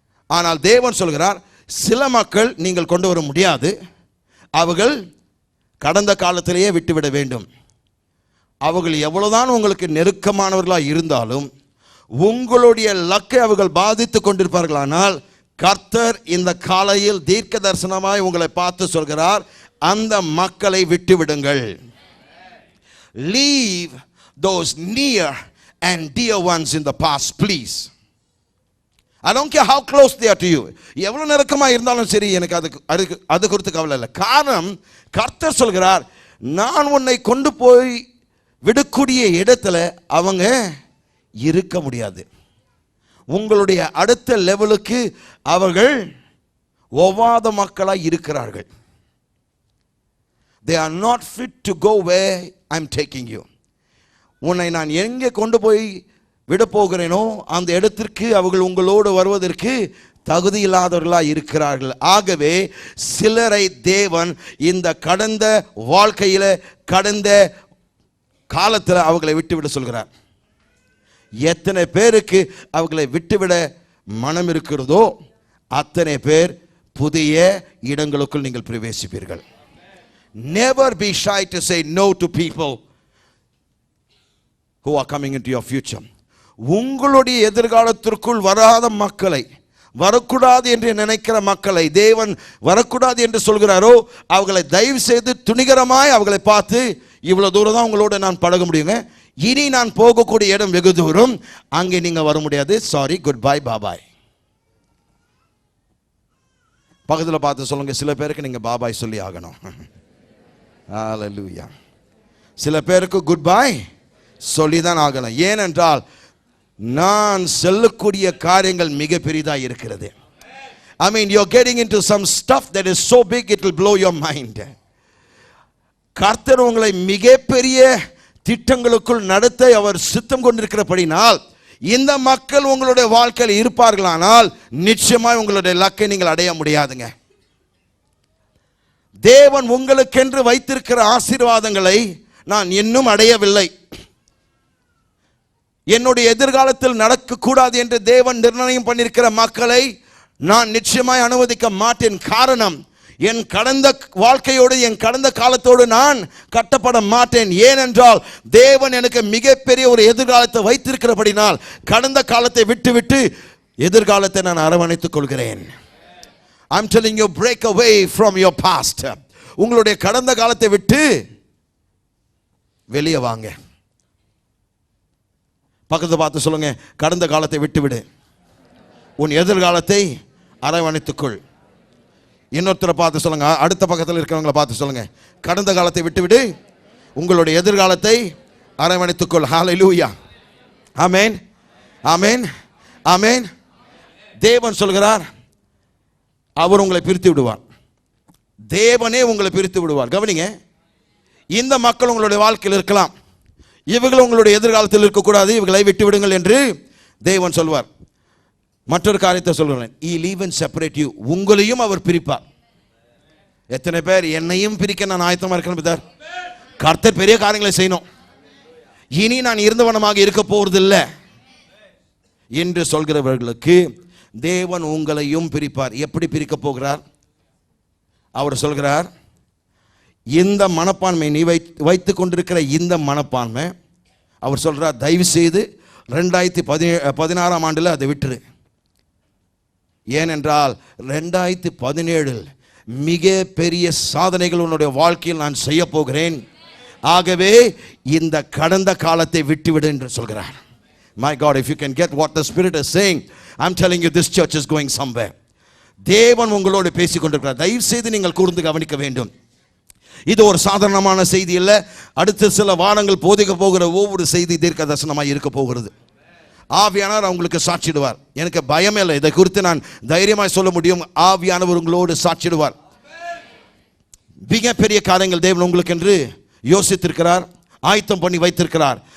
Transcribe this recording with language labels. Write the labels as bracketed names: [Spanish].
[Tamil] ஆனால் தேவன் சொல்கிறார், சில மக்கள் நீங்கள் கொண்டு வர முடியாது, அவர்கள் கடந்த காலத்திலேயே விட்டுவிட வேண்டும். அவர்கள் எவ்வளவுதான் உங்களுக்கு நெருக்கமானவர்களாக இருந்தாலும் உங்களுடைய லக்கை அவர்கள் பாதித்து கொண்டிருப்பார்களானால், கர்த்தர் இந்த காலையில் தீர்க்க தரிசனமாய் உங்களை பார்த்து சொல்கிறார், அந்த மக்களை விட்டுவிடுங்கள். [English] Leave those near and dear ones in the past, please. I don't care how close they are to you. [Tamil] எவ்வளவு நெருக்கமா இருந்தாலும் சரி, எனக்கு அது குறித்து கவலை இல்லை. காரணம், கர்த்தர் சொல்கிறார், நான் உன்னை கொண்டு போய் விடக்கூடிய இடத்துல அவங்க இருக்க முடியாது. உங்களுடைய அடுத்த லெவலுக்கு அவர்கள் ஒவ்வாத மக்களாய் இருக்கிறார்கள். [English] They are not fit to go where I'm taking you. [Tamil] உன்னை நான் எங்கே கொண்டு போய் விட போகிறேனோ அந்த இடத்திற்கு அவர்கள் உங்களோடு வருவதற்கு தகுதி இல்லாதவர்களாக இருக்கிறார்கள். ஆகவே சிலரை தேவன் இந்த கடந்த வாழ்க்கையில் கடந்த காலத்தில் அவர்களை விட்டுவிட சொல்கிறார். எத்தனை பேருக்கு அவர்களை விட்டுவிட மனம் இருக்கிறதோ அத்தனை பேர் புதிய இடங்களுக்குள் நீங்கள் பிரவேசிப்பீர்கள். [English] Never be shy to say no to people who are coming into your future. [Tamil] உங்களுடைய எதிர்காலத்திற்குள் வராத மக்களை, வரக்கூடாது என்று நினைக்கிற மக்களை தேவன் வரக்கூடாது என்று சொல்கிறாரோ அவர்களை தயவு செய்து துணிகரமாய் அவர்களை பார்த்து, இவ்வளவு தூரம் தான் உங்களோட நான் பழக முடியுங்க, இனி நான் போகக்கூடிய இடம் வெகு தூரம், அங்கே நீங்க வர முடியாது, சாரி, குட் பை, பாபாய். பக்கத்தில் பார்த்து சொல்லுங்க, சில பேருக்கு நீங்க பாபாய் சொல்லி ஆகணும். ஹல்லேலூயா. சில பேருக்கு குட் பை சொல்லிதான் ஆகணும். ஏனென்றால் நான் சொல்லக்கூடிய காரியங்கள் மிக பெரிதாக இருக்கிறது. [English] I mean, you're getting into some stuff that is so big it will blow your mind. [Tamil] கர்த்தர் உங்களை மிகப்பெரிய திட்டங்களுக்குள் நடத்த அவர் சித்தம் கொண்டிருக்கிறபடினால் இந்த மக்கள் உங்களுடைய வாழ்க்கையில் இருப்பார்களானால் நிச்சயமாய் உங்களுடைய லக்கை நீங்கள் அடைய முடியாதுங்க. தேவன் உங்களுக்கென்று வைத்திருக்கிற ஆசீர்வாதங்களை நான் இன்னும் அடையவில்லை, என்னுடைய எதிர்காலத்தில் நடக்கக்கூடாது என்று தேவன் நிர்ணயம் பண்ணியிருக்கிற மக்களை நான் நிச்சயமாய் அனுமதிக்க மாட்டேன். காரணம், என் கடந்த வாழ்க்கையோடு என் கடந்த காலத்தோடு நான் கட்டப்பட மாட்டேன். ஏனென்றால் தேவன் எனக்கு மிகப்பெரிய ஒரு எதிர்காலத்தை வைத்திருக்கிறபடினால் கடந்த காலத்தை விட்டுவிட்டு எதிர்காலத்தை நான் அரவணைத்துக் கொள்கிறேன். [English] I'm telling you, break away from your past. [Tamil] உங்களுடைய கடந்த காலத்தை விட்டு வெளியே வாங்க. பக்கத்து பார்த்து சொல்லுங்க, கடந்த காலத்தை விட்டு விடு, உன் எதிர்காலத்தை அரவணைத்துக்கொள். இன்னொருத்தரை பார்த்து சொல்லுங்க, அடுத்த பக்கத்தில் இருக்கிறவங்களை பார்த்து சொல்லுங்க, கடந்த காலத்தை விட்டுவிடு, உங்களுடைய எதிர்காலத்தை அரவணைத்துக்கொள். ஹல்லேலூயா. ஆமென், ஆமென், ஆமென். தேவன் சொல்கிறார், அவர் உங்களை பிரித்து விடுவார். தேவனே உங்களை பிரித்து விடுவார். கவனிங்க, இந்த மக்கள் உங்களுடைய வாழ்க்கையில் இருக்கலாம், இவர்கள் உங்களுடைய எதிர்காலத்தில் இருக்கக்கூடாது, இவர்களை விட்டு விடுங்கள் என்று தேவன் சொல்வார். மற்றொரு காரியத்தை சொல்கிறேன், [English] he will even separate you. [Tamil] உங்களையும் அவர் பிரிப்பார். எத்தனை பேர் என்னையும் பிரிக்க நான் ஆயத்தமாக இருக்கிறேன் பிதார்? கர்த்தர் பெரிய காரியங்களை செய்யணும், இனி நான் இருந்தவனமாக இருக்க போவதில்லை என்று சொல்கிறவர்களுக்கு தேவன் உங்களையும் பிரிப்பார். எப்படி பிரிக்க போகிறார்? அவர் சொல்கிறார், இந்த மனப்பான்மை நீ வைத்துக் கொண்டிருக்கிற இந்த மனப்பான்மை, அவர் சொல்றார், தயவு செய்து 2016 ஆண்டில் அதை விட்டுரு. ஏனென்றால் 2017 மிக பெரிய சாதனைகள் உன்னுடைய வாழ்க்கையில் நான் செய்ய போகிறேன். ஆகவே இந்த கடந்த காலத்தை விட்டுவிடு என்று சொல்கிறார். [English] My God, if you can get what the Spirit is saying, I'm telling you, this church is going somewhere. [Tamil] தேவன் உங்களோடு பேசிக் கொண்டிருக்கிறார். தயவு செய்து நீங்கள் கூர்ந்து கவனிக்க வேண்டும். இது ஒரு சாதாரணமான செய்தி இல்லை. அடுத்த சில வாரங்கள் போதிக்க போகிற ஒவ்வொரு செய்தி தீர்க்க தரிசனமாக இருக்க போகிறது. ஆவியானவர் உங்களுக்கு சாட்சிடுவார். எனக்கு பயமே இல்லை, இதை குறித்து நான் தைரியமாய் சொல்ல முடியும். ஆவியானவர் உங்களோடு சாட்சிடுவார். மிக பெரிய காரியங்கள் தேவன் உங்களுக்கு என்று யோசித்திருக்கிறார், ஆயத்தம் பண்ணி வைத்திருக்கிறார்.